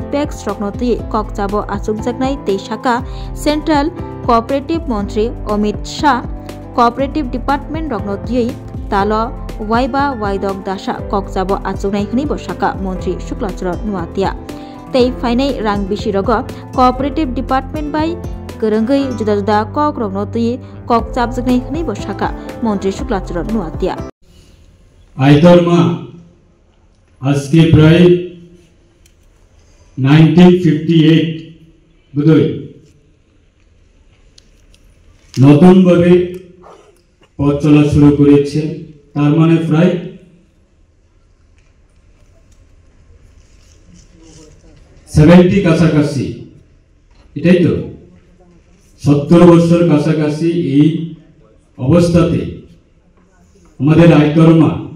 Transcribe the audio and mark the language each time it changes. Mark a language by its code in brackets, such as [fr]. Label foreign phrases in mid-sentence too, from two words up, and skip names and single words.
[trp] pex roknoti kokjabo achuk jaknai tei saka Central Cooperative Montri Amit Shah Cooperative Department Rognotiyai Talo Waiba Waidok Dasha Kokjabo Achunai Hni Bosaka Montri Shuklacharan Nuatia Tei Fainai Rang Bishirogo Cooperative Department by Kerengai Juda Kok Rognotiyai Kokjab Jaknai Hni Bosaka Montri Shuklacharan Nuatia Aitorma Aske Prai 1958 Budoi [bn] নতুন ভাবে পথ চলা শুরু করেছে তার মানে প্রায় 70 কাছাকাছি এটাই তো 70 বছর কাছাকাছি এই অবস্থাতে আমাদের আইতরমা